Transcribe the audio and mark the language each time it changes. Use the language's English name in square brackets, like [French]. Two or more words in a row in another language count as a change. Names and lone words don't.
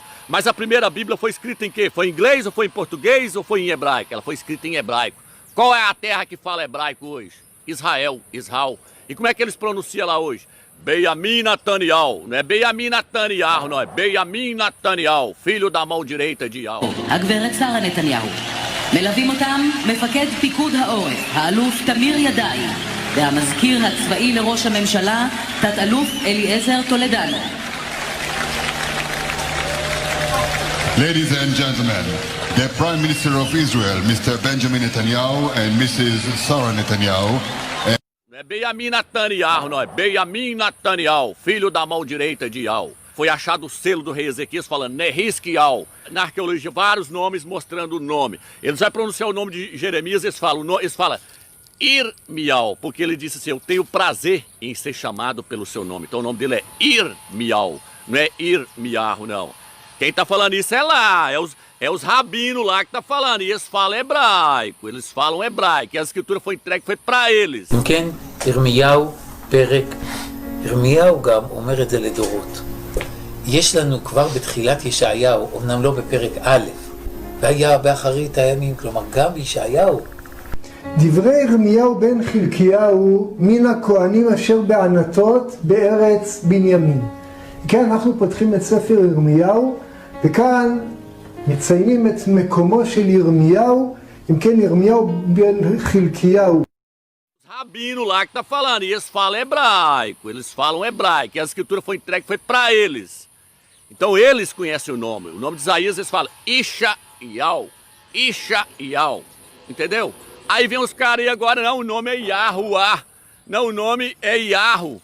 [Portuguese] Mas a primeira Bíblia foi escrita em quê? Foi em inglês, ou foi em português, ou foi em hebraico? Ela foi escrita em hebraico. Qual é a terra que fala hebraico hoje? Israel. E como é que eles pronunciam lá hoje? Benjamin Netanyahu. Não é Benjamin Netanyahu, não. É Benjamin Netanyahu, filho da mão direita de Yahweh. [Hebrew] הגברת שרה נתניהו. מלווים אותם מפקד פיקוד העורף, האלוף תמיר ידעי, והמזכיר הצבאי לראש הממשלה, תת-אלוף אליעזר טולדנו. [English] Ladies and gentlemen, the Prime Minister of Israel, Mr. Benjamin Netanyahu, and Mrs. Sarah Netanyahu. [Portuguese] Não é Benjamin Netanyahu, não. É Benjamin Netanyahu, filho da mão direita de Yahweh. Foi achado o selo do rei Ezequias falando Nehiskial. Na arqueologia, vários nomes mostrando o nome. Eles vão pronunciar o nome de Jeremias, eles falam Irmial, porque ele disse assim, eu tenho prazer em ser chamado pelo seu nome. Então o nome dele é Irmial, não é Irmiarro, não. Quem tá falando isso é lá, é os rabinos lá que tá falando, e eles falam hebraico, e a escritura foi entregue, foi para eles. [Hebrew] כן, ירמיהו פרק, ירמיהו גם אומר את זה לדורות. יש לנו כבר בתחילת ישעיהו, אמנם לא בפרק א', והיה באחרית הימים, כלומר גם ישעיהו. דברי ירמיהו בן חלקיהו מן הכהנים אשר בענתות בארץ בנימין. כן, אנחנו פותחים את ספר ירמיהו, וכאן מציינים את מקומו של ירמיהו, אם כן ירמיהו בן חלקיהו. [Portuguese] Rabino lá que tá falando, e eles falam hebraico, e a escritura foi entregue, foi para eles. Então eles conhecem o nome de Isaías eles falam Ishael, entendeu? Aí vem os caras aí agora, não, o nome é Yahuwah, não, o nome é Yahu.